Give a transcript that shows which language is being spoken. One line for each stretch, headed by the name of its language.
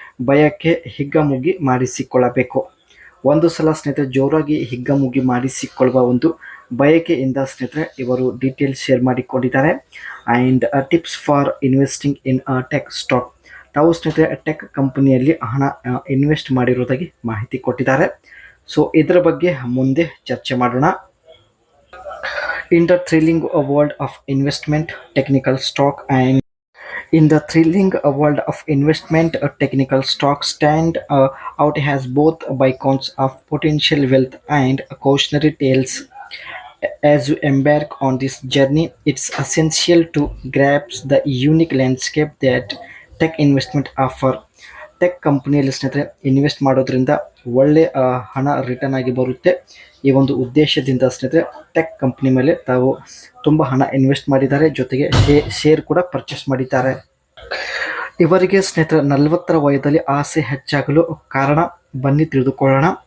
Kannada: ಭಯಕ್ಕೆ ಹಿಗ್ಗಮುಗ್ಗಿ ಮಾಡಿಸಿಕೊಳ್ಳಬೇಕು. ಒಂದು ಸಲ ಸ್ನೇಹಿತರೆ ಜೋರಾಗಿ ಹಿಗ್ಗಮುಗ್ಗಿ ಮಾಡಿಸಿಕೊಳ್ಳುವ ಒಂದು ಬಯಕೆಯಿಂದ ಸ್ನೇಹಿತರೆ ಇವರು ಡೀಟೇಲ್ಸ್ ಶೇರ್ ಮಾಡಿಕೊಂಡಿದ್ದಾರೆ.
English: And tips for investing in tech stock.
Kannada: ತಾವು ಸ್ನೇಹಿತರೆ ಟೆಕ್ ಕಂಪನಿಯಲ್ಲಿ ಹಣ ಇನ್ವೆಸ್ಟ್ ಮಾಡಿರೋದಾಗಿ ಮಾಹಿತಿ ಕೊಟ್ಟಿದ್ದಾರೆ. ಸೊ ಇದರ ಬಗ್ಗೆ ಮುಂದೆ ಚರ್ಚೆ ಮಾಡೋಣ.
English: In the thrilling world of investment technical stock and In the thrilling world of investment, a technical stock stand out has both beacons of potential wealth and cautionary tales. As you embark on this journey, it's essential to grasp the unique landscape that tech investment offer.
Kannada: Tech ಕಂಪನಿಯಲ್ಲಿ ಸ್ನೇಹಿತರೆ invest ಮಾಡೋದ್ರಿಂದ ಒಳ್ಳೆ ಹಣ return ಆಗಿ ಬರುತ್ತೆ. ಈ ಒಂದು ಉದ್ದೇಶದಿಂದ ಸ್ನೇಹಿತರೆ ಟೆಕ್ ಕಂಪನಿ ಮೇಲೆ ತಾವು ತುಂಬ ಹಣ ಇನ್ವೆಸ್ಟ್ ಮಾಡಿದ್ದಾರೆ, ಜೊತೆಗೆ ಶೇರ್ ಕೂಡ ಪರ್ಚೇಸ್ ಮಾಡಿದ್ದಾರೆ. ಇವರಿಗೆ ಸ್ನೇಹಿತರೆ 40ರ ವಯದಲ್ಲಿ ಆಸೆ ಹೆಚ್ಚಾಗಲು ಕಾರಣ ಬನ್ನಿ ತಿಳಿದುಕೊಳ್ಳೋಣ.